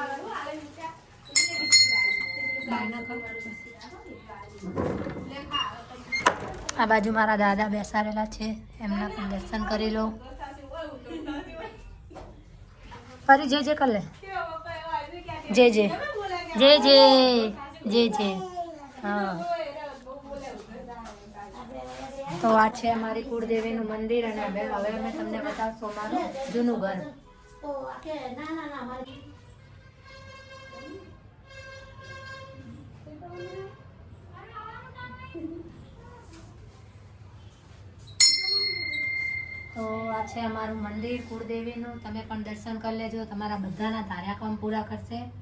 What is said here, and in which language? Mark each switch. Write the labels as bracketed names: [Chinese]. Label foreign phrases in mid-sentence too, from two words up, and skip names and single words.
[Gujarati] આ બાજુ મારા દાદા બેસારેલા છે, એમના પણ દર્શન કરી લો। [Hindi] परी जय जय कर ले, जय जय जय जय जय जय। [Gujarati] હાં તો આ છે અમારી કુલદેવી નુ મંદિર અને હવે અમે તમને બતાવશું અમારું જૂનું ઘર। તો આ છે અમારું મંદિર કુલદેવીનું, તમે પણ દર્શન કર લેજો, તમારા બધાના ધાર્યા કામ પૂરા કરશે।